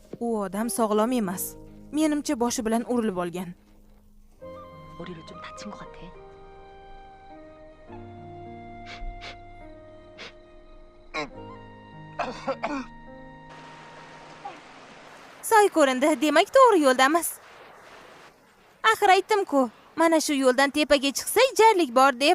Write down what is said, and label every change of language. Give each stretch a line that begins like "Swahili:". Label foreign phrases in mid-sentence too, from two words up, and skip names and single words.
Uzbek: U odam sog'lom emas. Menimcha boshi bilan urilib olgan.
Korean: 머리를 좀 다친 것 같아.
Uzbek: Soy ko'rindi, demak to'g'ri yo'ldamiz. Axir aytdim-ku, mana shu yo'ldan tepaga chiqsak jarlik bor deb.